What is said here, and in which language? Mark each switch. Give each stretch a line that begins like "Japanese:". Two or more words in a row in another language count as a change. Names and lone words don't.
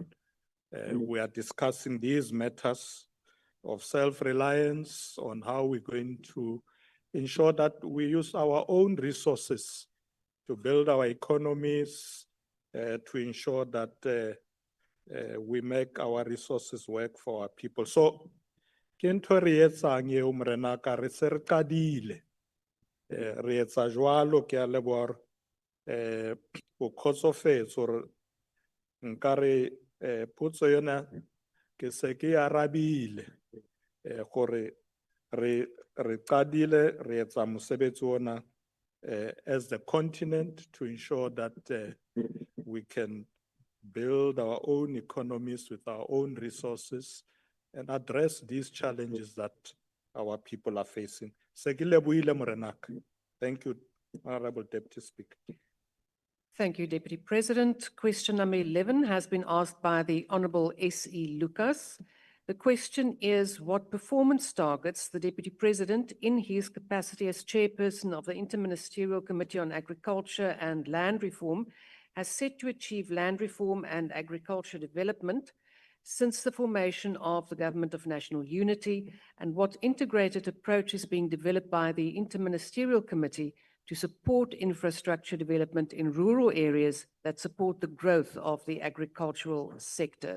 English: We are discussing these matters of self-reliance on how we're going to ensure that we use our own resources to build our economies, to ensure that we make our resources work for our people. So,
Southern Sotho: ke ntho re etsang eo morenaka re se re qadile. Re etsa jwalo ke a leboha o kgotsofetse hore nkare potso yona ke se ke arabile gore re qadile re etsa mosebetsi ona
English: as the continent to ensure that we can build our own economies with our own resources and address these challenges that our people are facing.
Southern Sotho: Se ke lebohile morenaka.
English: Thank you, Honorable Deputy Speaker. Thank you, Deputy President. Question number 11 has been asked by the Honorable S.E. Lucas. The question is what performance targets the Deputy President in his capacity as Chairperson of the Interministerial Committee on Agriculture and Land Reform has set to achieve land reform and agriculture development since the formation of the Government of National Unity, and what integrated approach is being developed by the Interministerial Committee to support infrastructure development in rural areas that support the growth of the agricultural sector.